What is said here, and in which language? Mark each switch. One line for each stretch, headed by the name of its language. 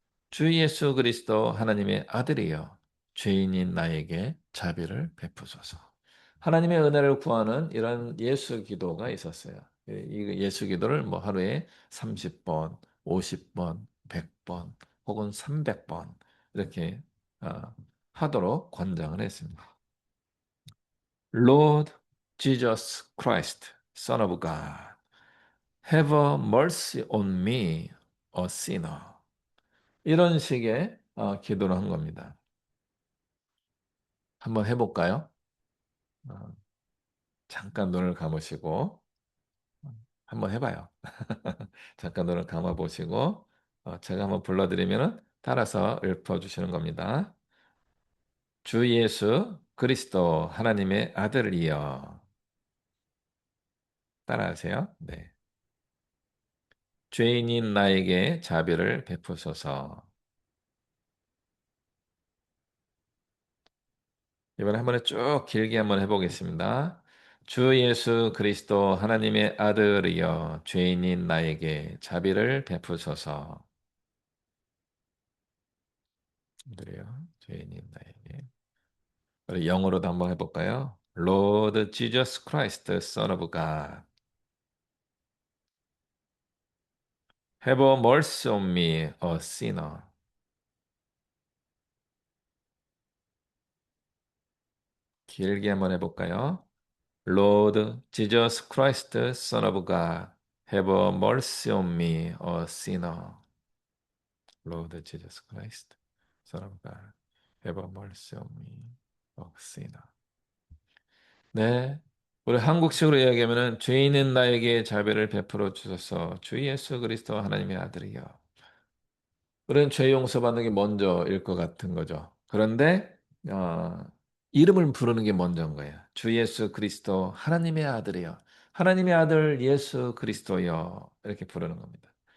Korean: 주 예수 그리스도 하나님의 아들이여 죄인인 나에게 자비를 베푸소서. 하나님의 은혜를 구하는 이런 예수 기도가 있었어요. 이 예수 기도를 뭐 하루에 30번, 50번, 100번 혹은 300번 이렇게 아, 하도록 권장을 했습니다.
English: Lord Jesus Christ, Son of God, have mercy on me, a sinner.
Korean: 이런 식의 기도를 한 겁니다. 한번 해볼까요? 어, 잠깐 눈을 감으시고 한번 해봐요. 잠깐 눈을 감아보시고 제가 한번 불러드리면 따라서 읊어주시는 겁니다. 주 예수 그리스도 하나님의 아들이여. 따라하세요. 네. 죄인인 나에게 자비를 베푸소서. 이번에 한 번에 쭉 길게 한번 해보겠습니다. 주 예수 그리스도 하나님의 아들이여 죄인인 나에게 자비를 베푸소서. 그래요. 죄인인 나에게. 우리 영어로도 한번 해볼까요?
English: Lord Jesus Christ, Son of God, have mercy on me, a sinner. 길게 한번 해볼까요? Lord Jesus Christ, Son of God, have mercy on me, a sinner. Lord Jesus Christ, Son of God, have mercy on me, a sinner.
Korean: 네. 우리 한국식으로 이야기하면은 죄인인 나에게 자비를 베풀어 주소서. 주 예수 그리스도 하나님의 아들이여. 우리는 죄 용서받는 게 먼저일 것 같은 거죠. 그런데 어, 이름을 부르는 게 먼저인 거예요. 주 예수 그리스도 하나님의 아들이여. 하나님의 아들 예수 그리스도여. 이렇게 부르는 겁니다.